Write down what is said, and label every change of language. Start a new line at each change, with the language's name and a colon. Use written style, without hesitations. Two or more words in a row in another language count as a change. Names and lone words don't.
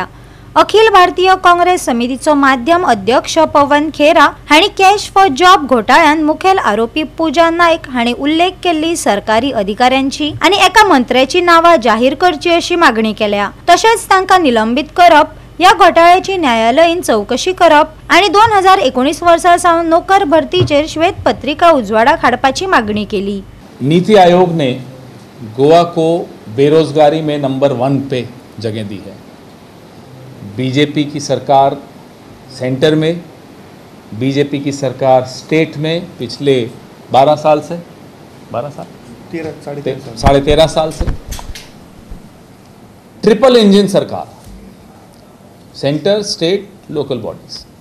Konkani: अखिल भारतीय काँग्रेस समितीचो माध्यम अध्यक्ष पवन खेरा हांणी
English: cash for job
Konkani: घोटाळ्यान मुखेल आरोपी पूजा नायक हांणी उल्लेख केल्ली सरकारी अधिकाऱ्यांची आणि एका मंत्र्याची नावा जाहीर करची अशी मागणी केल्या। तशेंच तांकां निलंबित करप, या घोटाळ्याची न्यायालयीन चौकशी करप आणि 2019 वर्सा सावन नोकर भरतीचेर श्वेत पत्रिका उजवाडाक हाडपाची मागणी केली।
Hindi: नीति आयोग ने गोवा को बेरोजगारी में नंबर 1 पे जगह दी है। बीजेपी की सरकार सेंटर में, बीजेपी की सरकार स्टेट में पिछले 12 साल से 13.5 साल से
English: triple engine
Hindi: सरकार, सेंटर, स्टेट,
English: local bodies.